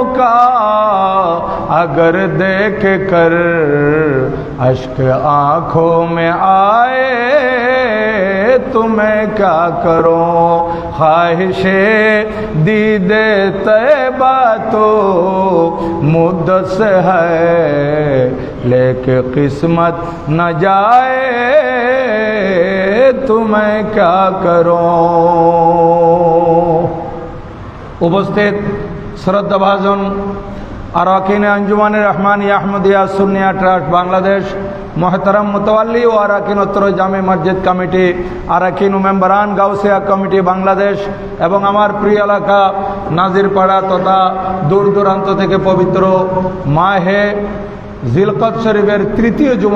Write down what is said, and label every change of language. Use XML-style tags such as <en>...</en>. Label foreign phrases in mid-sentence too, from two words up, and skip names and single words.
<ur>کا اگر دیکھ کر اشک آنکھوں میں آئے تو میں کیا کروں خواہش دید طیبہ تو مدت سے ہے لیکن قسمت نہ جائے تو میں کیا کروں</ur> <bn>উপস্থিত শ্রদ্ধাভাজন আরাকিন আঞ্জুমানে রহমানিয়া আহমদিয়া সুন্নিয়া ট্রাস্ট বাংলাদেশ মোহতারাম মুতাওয়াল্লি ও আরাকিন উত্তর জামে মসজিদ কমিটি আরাকিন ও মেম্বারান গাউসিয়া কমিটি বাংলাদেশ এবং আমার প্রিয় এলাকা নাজিরপাড়া তথা দূর দূরান্ত থেকে পবিত্র মাহে জিলকদ শরীফের তৃতীয় জুমা</bn>